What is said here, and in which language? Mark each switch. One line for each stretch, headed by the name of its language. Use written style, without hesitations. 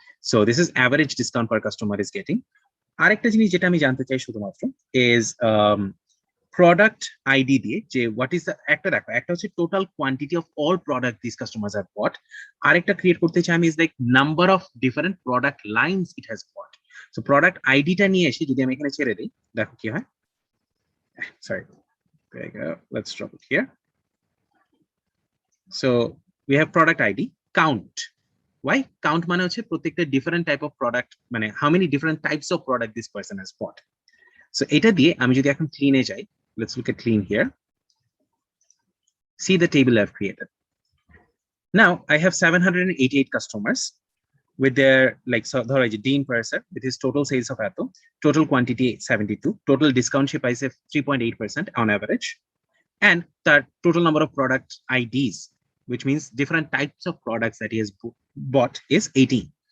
English: So this is average discount per customer is getting.
Bangla: আরেকটা জিনিস যেটা আমি জানতে চাই শুধুমাত্র
English: is product ID
Bangla: দিয়ে,
English: যে what is the,
Bangla: একটা দেখো, একটা হচ্ছে
English: total quantity of all product these customers have bought,
Bangla: আরেকটা ক্রিয়েট করতে চাই আমি
English: is like number of different product lines it has bought.
Bangla: So product ID টা নিয়ে এসে যদি আমি এখানে ছেড়ে দিই, দেখো কি হয়।
English: Sorry, there you go, let's drop it here. So we have product ID count. Why count?
Bangla: মানে হচ্ছে প্রত্যেকটা
English: different type of product,
Bangla: মানে
English: how many different types of product this person has bought. So
Bangla: এটা দিয়ে আমি যদি এখন
English: clean
Bangla: এ যাই,
English: let's look at clean here. See the table I've created. Now I have 788 customers with their, like,
Bangla: so ধরো এই যে
English: Dean Purser with his total sales of
Bangla: এত,
English: total quantity 72, total discount
Bangla: সে পাইছে
English: 3.8% on average, and the total number of product IDs, which means different types of products that he has bought, is 18.